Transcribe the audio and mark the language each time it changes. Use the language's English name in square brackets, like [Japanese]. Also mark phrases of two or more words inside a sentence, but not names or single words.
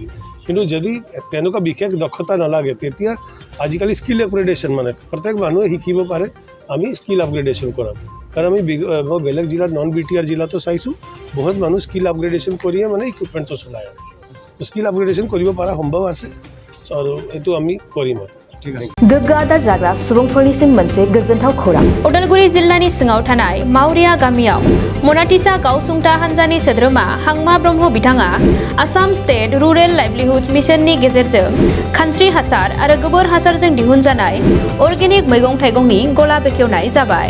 [Assamese] কিন্তু যদি তেনেকুৱা বিশেষ দক্ষতা নালাগে তেতিয়া আজিকালি [English] skill upgradation [Assamese] মানে প্ৰত্যেক মানুহে শিকিব পাৰে, আমি [English] skill upgradation [Assamese] কৰাম। কাৰণ আমি মই বেলেগ জিলাত নন BTR জিলাতো চাইছোঁ বহুত মানুহ [English] skill upgradation [Assamese] কৰিয়ে মানে ইকুইপমেণ্টটো চলাই আছে। [English] skill upgradation [Assamese] কৰিব পৰা সম্ভৱ আছে আৰু এইটো আমি কৰিম। [Bodo] गोग्गो आदार जाग्रा सुबुंफोरनिसिम मोनसे गोजोनथाव खौरां। उदालगुरि जिल्लानि सिङाव थानाय मावरिया गामियाव मनाटिसा गावसुंथा हानजानि सोद्रोमा हांमा ब्रह्म बिथाङा आसाम स्टेट रुरेल लाइवलीहुड मिशननि गेजेरजों खानस्रि हासार आरो गोबोर हासारजों दिहुनजानाय अर्गेनिक मैगं थाइगंनि गला बेखेवनाय जाबाय।